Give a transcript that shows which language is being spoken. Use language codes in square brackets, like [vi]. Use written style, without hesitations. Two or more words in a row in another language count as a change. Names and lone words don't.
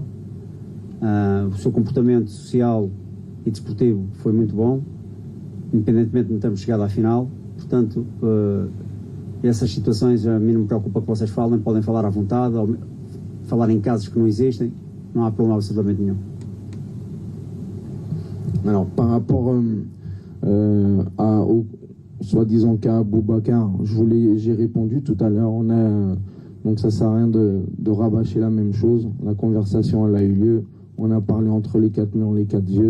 [pt] O seu comportamento social e desportivo foi muito bom, independentemente de não termos chegado à final. Portanto, essas situações a mim não me preocupa que vocês falem, podem falar à vontade, falar em casos que não existem, não há problema absolutamente nenhum. [fr] Alors, par rapport au soi-disant cas Abubacar, j'ai répondu tout à l'heure. Donc ça sert à rien de rabâcher la même chose. La conversation, elle a eu lieu. On a parlé entre les quatre murs, les quatre yeux.